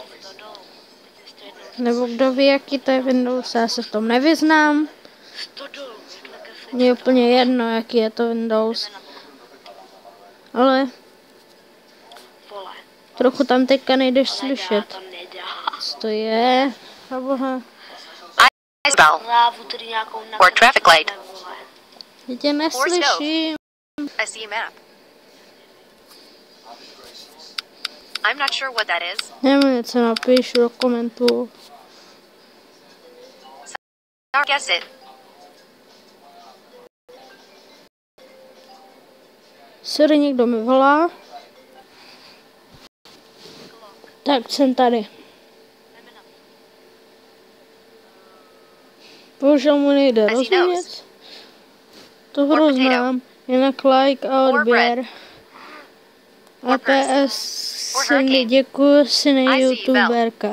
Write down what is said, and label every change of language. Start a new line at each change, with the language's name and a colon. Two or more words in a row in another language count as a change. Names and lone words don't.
Czech: Nebo kdo ví, jaký to je Windows, já se v tom nevyznám. Mně je úplně jedno, jaký je to Windows. Ale trochu tam teďka nejdeš slyšet. Co to je? Boha.
English: Or traffic light.
Czech: Já tě neslyším.
English: I see a map. I'm not sure what that is.
Czech: Nevím, něco napíšu do komentů.
English: Guess it. Sorry,
Czech: někdo mi volá. Tak jsem tady. Bohužel mu nejde rozumět. To hru znám. Jinak like a odběr. A PS Cindy, děkuji, si nej youtuberka.